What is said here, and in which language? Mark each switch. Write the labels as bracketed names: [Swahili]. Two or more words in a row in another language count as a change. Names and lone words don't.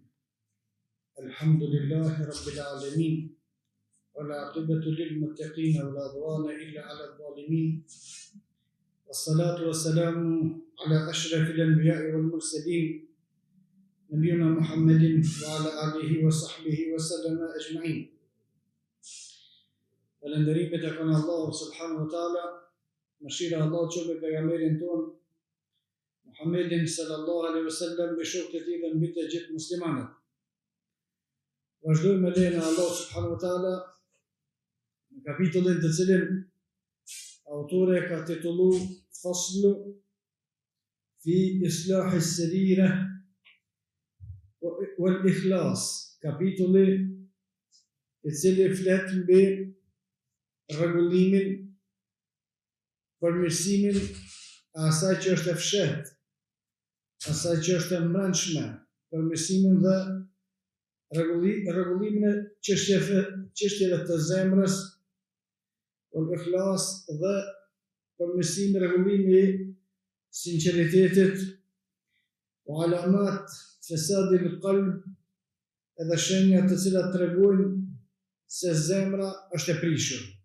[Arabic] الحمد لله رب العالمين والعاقبة للمتقين ولا عدوان إلا على الظالمين والصلاة والسلام على أشرف الأنبياء والمرسلين نبينا محمد وعلى آله وصحبه وسلم أجمعين. [Albanian] Falënderimet e kanë Allahu [Arabic] سبحانه وتعالى, [Albanian] mëshira e Allahut qoftë me pejgamberin ton Muhammedin [Arabic] صلى الله عليه وسلم, [Albanian] me shokët e tij dhe mbi të gjithë muslimanët. Vazhdojmë me lejen e Allahut [Arabic] سبحانه وتعالى [Albanian] në kapitullin të cilin autori ka titulluar Faslu fi Islah as-Sarira wal Ikhlas, kapitulli i cili flet mbi rregullimin, përmirësimin e asaj që është e fshehtë, asaj që është e mbrëmshme, përmirësimin dhe rregullimin e çështjeve të zemrës, wal ikhlas dhe përmirësimi, rregullimi i sinqeritetit, [Arabic] وعلامات فساد القلب, [Albanian] edhe shenjat të cilat tregojnë se zemra është e prishur.